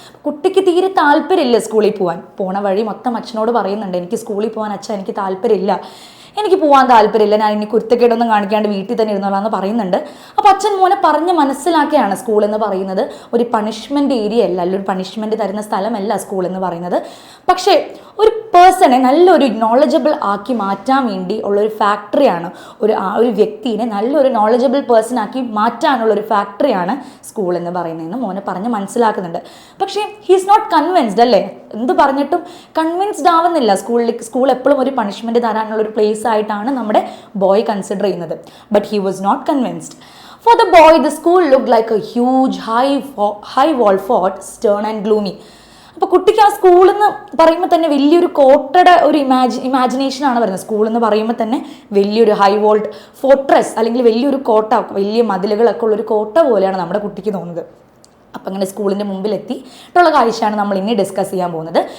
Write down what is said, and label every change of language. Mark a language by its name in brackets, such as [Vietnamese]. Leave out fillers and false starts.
[Malayalam] കുട്ടിക്ക് തീരെ താല്പര്യമില്ല സ്കൂളിൽ പോണ വഴി മൊത്തം അച്ഛനോട് പറയുന്നുണ്ട്, എനിക്ക് സ്കൂളിൽ പോകാൻ അച്ഛൻ എനിക്ക് താല്പര്യമില്ല, എനിക്ക് പോകാൻ താല്പര്യമില്ല, ഞാൻ ഇനി കുരുത്തക്കേടൊന്നും കാണിക്കാണ്ട് വീട്ടിൽ തന്നെ ഇരുന്നോളാന്ന് പറയുന്നുണ്ട്. അപ്പോൾ അച്ഛൻ മോനെ പറഞ്ഞ് മനസ്സിലാക്കിയാണ് സ്കൂൾ എന്ന് പറയുന്നത് ഒരു പണിഷ്മെൻ്റ് ഏരിയ അല്ല, ഒരു പണിഷ്മെൻറ്റ് തരുന്ന സ്ഥലമല്ല സ്കൂൾ എന്ന് പറയുന്നത്. പക്ഷേ ഒരു പേഴ്സണെ നല്ലൊരു നോളജബിൾ ആക്കി മാറ്റാൻ വേണ്ടി ഉള്ളൊരു ഫാക്ടറിയാണ്, ഒരു വ്യക്തിയെ നല്ലൊരു നോളജബിൾ പേഴ്സൺ ആക്കി മാറ്റാനുള്ളൊരു ഫാക്ടറിയാണ് സ്കൂൾ എന്ന് പറയുന്നതെന്ന് മോനെ പറഞ്ഞ് മനസ്സിലാക്കുന്നുണ്ട്. പക്ഷേ [English] he's not convinced [Malayalam] അല്ലേ? എന്ത് പറഞ്ഞിട്ടും കൺവിൻസ്ഡ് ആവുന്നില്ല. സ്കൂൾ എപ്പോഴും ഒരു പണിഷ്മെൻറ്റ് തരാനുള്ളൊരു പ്ലേസ് ആയിട്ടാണ് നമ്മുടെ ബോയ് കൺസിഡർ ചെയ്യുന്നത്. [English] But he was not convinced. For the boy, the school looked like a huge high wall fort, stern and gloomy. [Malayalam] അപ്പോൾ കുട്ടിക്ക് ആ സ്കൂൾ എന്ന് പറയുമ്പോൾ തന്നെ വലിയൊരു കോട്ടയുടെ ഒരു ഇമാജിനേഷനാണ് വരുന്നത്. സ്കൂൾ എന്ന് പറയുമ്പോൾ തന്നെ വലിയൊരു ഹൈ വോൾഡ് ഫോർട്രസ് അല്ലെങ്കിൽ വലിയൊരു കോട്ട, വലിയ മതിലുകളൊക്കെ ഉള്ളൊരു കോട്ട പോലെയാണ് നമ്മുടെ കുട്ടിക്ക് തോന്നുന്നത്. അപ്പം അങ്ങനെ സ്കൂളിൻ്റെ മുമ്പിലെത്തിയിട്ടുള്ള കാഴ്ചയാണ് നമ്മൾ ഇനി ഡിസ്കസ് ചെയ്യാൻ പോകുന്നത്.